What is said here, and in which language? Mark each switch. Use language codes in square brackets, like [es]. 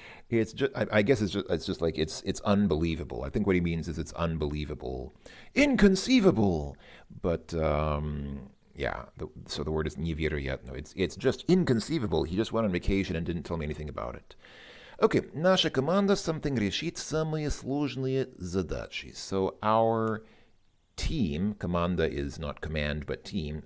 [en] It's just, I guess it's just like it's unbelievable. I think what he means is it's unbelievable, inconceivable. But yeah, so the word is невероятно. It's just inconceivable. He just went on vacation and didn't tell me anything about it. [ru] Okay, наша команда something решит самые сложные задачи. [en] So our team, команда is not command but team.